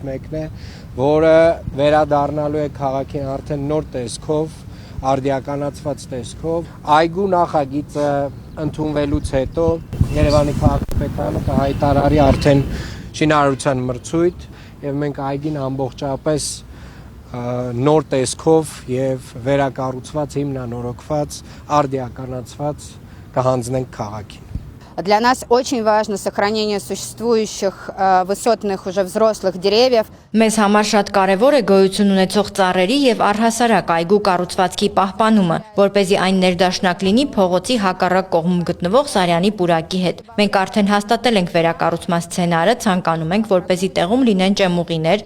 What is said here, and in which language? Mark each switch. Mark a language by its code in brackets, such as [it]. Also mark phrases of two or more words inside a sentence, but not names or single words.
[hy] մեկն է, որը վերադառնալու է քաղաքին արդեն նոր տեսքով, արդիականացված տեսքով։ Այգու նախագիծը ընդունվելուց հետո Երևանի քաղաքապետարանը կհայտարարի արդեն շինարարության մրցույթ եւ մենք այգին ամբողջապես նոր տեսքով եւ վերակառուցված, հիմնանորոգված, արդիականացված կհանձնենք քաղաքին։ [ru] Для нас очень важно сохранение существующих высотных уже взрослых деревьев. [hy] Մեզ համար շատ կարևոր է գոյություն ունեցող ծառերի եւ առհասարակ այգու կառուցվածքի պահպանումը, որ เป զի այն ներդաշնակ լինի փողոցի հակառակ կողմում գտնվող Սարյանի պուրակի հետ։ Մենք արդեն հաստատել ենք վերակառուցման սցենարը, ցանկանում ենք, որ เป զի տեղում լինեն ճեմուղիներ,